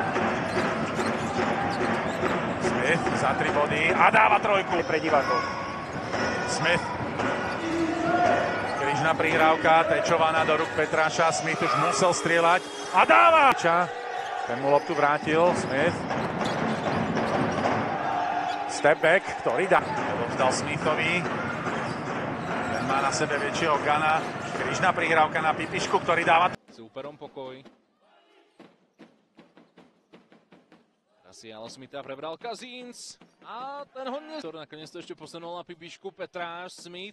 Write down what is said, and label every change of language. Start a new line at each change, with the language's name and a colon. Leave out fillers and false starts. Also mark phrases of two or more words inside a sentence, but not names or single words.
Slovak: Smith za 3 body a dáva trojku. Pre divákov. Smith. Križná prihrávka, tečovaná do rúk Petráša. Smith už musel strieľať a dáva! Ten mu loptu vrátil, Smith.
English: Step back,
Slovak: ktorý dá. Odovzdal Smithovi. Ten má na sebe väčšieho gana. Križná prihrávka na Pipišku, ktorý dáva... Súperom pokoj. Ale Smitha prebral Kazíns a ten ho nakoniec to ešte posunul na Pipišku Petráš Smith.